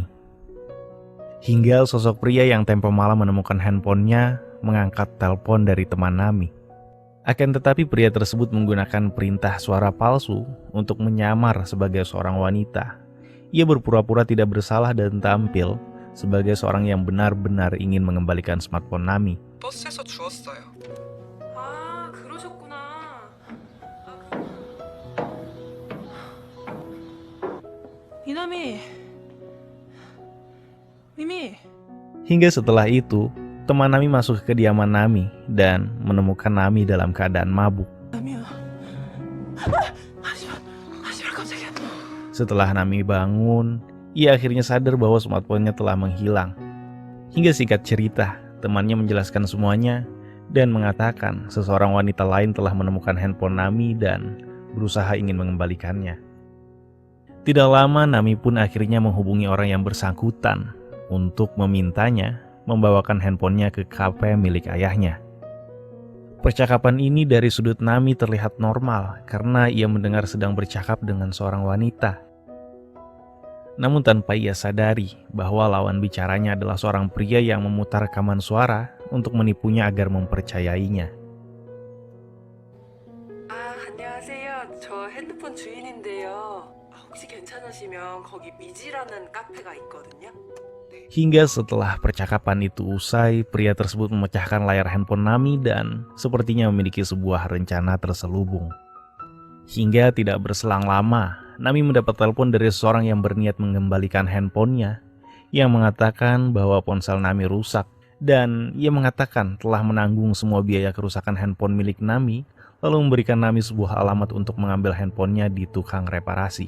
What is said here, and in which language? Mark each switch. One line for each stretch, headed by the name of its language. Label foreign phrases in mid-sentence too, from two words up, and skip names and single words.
Indonesian: Hingga sosok pria yang tempo malam menemukan handphonenya mengangkat telepon dari teman Nami. Akan tetapi pria tersebut menggunakan perintah suara palsu untuk menyamar sebagai seorang wanita. Ia berpura-pura tidak bersalah dan tampil sebagai seorang yang benar-benar ingin mengembalikan smartphone Nami.
Korean: 버스에서 주웠어요. 그러셨구나. 미나미. 미미.
Indonesian: Hingga setelah itu, teman Nami masuk ke kediaman Nami dan menemukan Nami dalam keadaan mabuk.
Korean: 미야. 하지마 깜짝이야.
Indonesian: Setelah Nami bangun, ia akhirnya sadar bahwa smartphone-nya telah menghilang. Hingga singkat cerita, temannya menjelaskan semuanya dan mengatakan seseorang wanita lain telah menemukan handphone Nami dan berusaha ingin mengembalikannya. Tidak lama Nami pun akhirnya menghubungi orang yang bersangkutan untuk memintanya membawakan handphonenya ke kafe milik ayahnya. Percakapan ini dari sudut Nami terlihat normal karena ia mendengar sedang bercakap dengan seorang wanita. Namun tanpa ia sadari bahwa lawan bicaranya adalah seorang pria yang memutar rekaman suara untuk menipunya agar mempercayainya.
Korean: 안녕하세요. 저 핸드폰 주인인데요. 혹시 괜찮으시면 거기 미지라는 카페가 있거든요.
Indonesian: Hingga setelah percakapan itu usai, pria tersebut memecahkan layar handphone Nami dan sepertinya memiliki sebuah rencana terselubung. Hingga tidak berselang lama, Nami mendapat telepon dari seseorang yang berniat mengembalikan handphonenya yang mengatakan bahwa ponsel Nami rusak dan ia mengatakan telah menanggung semua biaya kerusakan handphone milik Nami lalu memberikan Nami sebuah alamat untuk mengambil handphonenya di tukang reparasi.